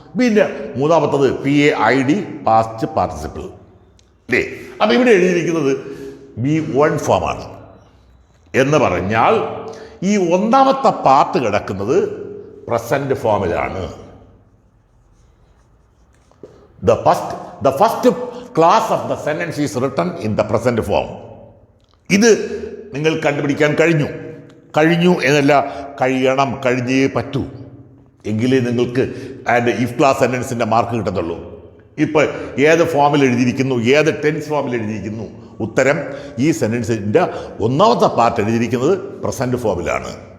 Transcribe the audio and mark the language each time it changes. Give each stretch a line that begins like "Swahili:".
Malayalam: പിന്നെ മൂന്നാമത്തത് PAID past participle അല്ലേ. അപ്പം ഇവിടെ എഴുതിയിരിക്കുന്നത് B1 ഫോമാണ്. എന്ന് പറഞ്ഞാൽ ഈ ഒന്നാമത്തെ പാർട്ട് കിടക്കുന്നത് പ്രസന്റ് ഫോമിലാണ്.
English: The first class of the sentence is written in the present form.
Malayalam: ഇത് നിങ്ങൾ കണ്ടുപിടിക്കാൻ കഴിഞ്ഞു എന്നല്ല, കഴിയണം, കഴിഞ്ഞേ പറ്റൂ. എങ്കിലേ നിങ്ങൾക്ക് ആൻഡ് ഇഫ് ക്ലാസ് സെൻറ്റൻസിൻ്റെ മാർക്ക് കിട്ടത്തുള്ളൂ. ഇപ്പോൾ ഏത് ഫോമിൽ എഴുതിയിരിക്കുന്നു, ഏത് ടെൻസ് ഫോമിൽ എഴുതിയിരിക്കുന്നു, ഉത്തരം ഈ സെൻറ്റൻസിൻ്റെ ഒന്നാമത്തെ പാർട്ട് എഴുതിയിരിക്കുന്നത് പ്രസൻറ്റ് ഫോമിലാണ്.